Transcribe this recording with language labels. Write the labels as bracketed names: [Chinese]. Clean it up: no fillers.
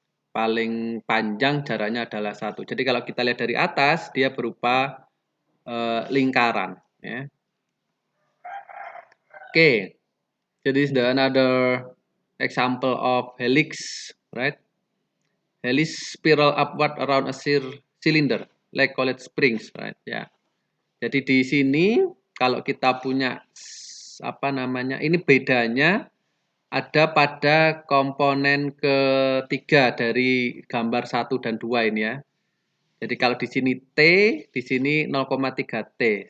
[Indonesian] Paling panjang jaraknya adalah satu. Jadi kalau kita lihat dari atas dia berupa lingkaran ya. [English] Okay, so this is another example of helix, right? Helix spiral upward around a cylinder, like call it springs, right? [Indonesian] Ya. Jadi di sini kalau kita punya apa namanya, ini bedanya ada pada komponen ketiga dari gambar 1 dan 2 ini ya. Jadi kalau di sini T, di sini 0,3 T.